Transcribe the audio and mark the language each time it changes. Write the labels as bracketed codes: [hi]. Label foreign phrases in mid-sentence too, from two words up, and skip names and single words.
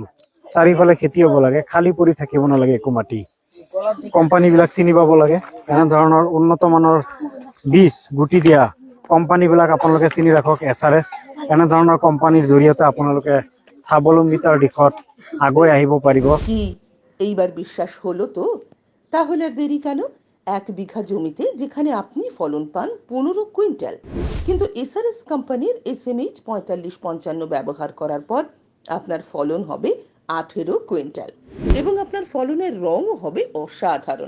[as] চাৰিওফালে খেতি হ'ব লাগে, খালী পৰি থাকিব নালাগে একো মাটি। কোম্পানী বিলাক চিনি পাব লাগে, এনেধৰণৰ উন্নত মানৰ বীজ গুটি দিয়া কোম্পানী বিলাক আপোনালোকে চিনি ৰাখক। এছআৰএছ এনেধৰণৰ কোম্পানীৰ জৰিয়তে আপোনালোকে স্বাৱলম্বিতাৰ দিশত আগুৱাই আহিব পাৰিব। [bn] কি এইবার বিশ্বাস হলো তো? তাহলে আর দেরি কেন? 1 বিঘা জমিতে যেখানে আপনি ফলন পান 15 কুইন্টাল, কিন্তু এসআরএস কোম্পানির এসএমএইচ 4555 ব্যবহার করার পর আপনার ফলন হবে 18 কুইন্টাল, এবং আপনার ফলনের রঙও হবে অসাধারণ।